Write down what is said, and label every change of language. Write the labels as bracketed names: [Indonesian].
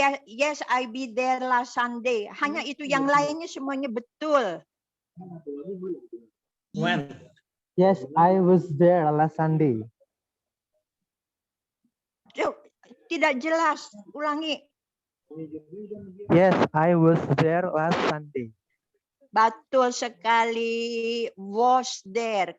[English] Yes, I be there last Sunday. [Indonesian] Hanya itu, yang lainnya semuanya betul. [English] When? Yes, I was there last Sunday. [Indonesian] Tidak jelas. Ulangi. [English] Yes, I was there last Sunday. [Indonesian] Betul sekali. [English] Was there.